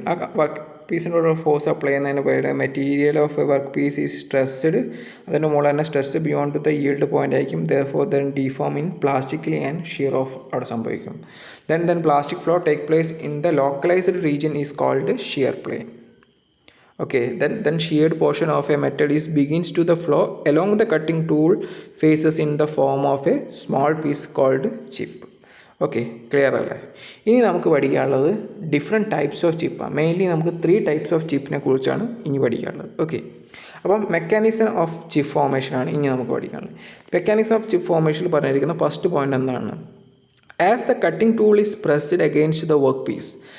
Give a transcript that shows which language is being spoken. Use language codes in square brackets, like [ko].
[ml] ആ work പീസിനോട് force apply ചെയ്യുന്നതിന് പകരം [en] Material of a work piece is stressed. [ml] അതിൻ്റെ മുകളിൽ തന്നെ [en] stress beyond the yield point [ml] ആയിരിക്കും. [en] therefore then deform in plastically and shear off [ml] അവിടെ സംഭവിക്കും. [en] Then plastic flow take place in the localised region is called shear plane. Okay, then sheared portion of a metal begins to the flow along the cutting tool faces in the form of a small piece called chip. [ml] Okay, clear അല്ലേ? ഇനി നമുക്ക് പഠിക്കാനുള്ളത് different types of ചിപ്പാണ്. Mainly നമുക്ക് 3 types of ചിപ്പിനെ കുറിച്ചാണ് ഇനി പഠിക്കാനുള്ളത്. Okay, അപ്പം mechanism of chip ഫോർമേഷനാണ് ഇനി നമുക്ക് പഠിക്കാനുള്ളത്. മെക്കാനിസം ഓഫ് ചിപ്പ് ഫോർമേഷനിൽ പറഞ്ഞിരിക്കുന്ന ഫസ്റ്റ് പോയിന്റ് എന്താണ്, [en] as the cutting tool is pressed against the work piece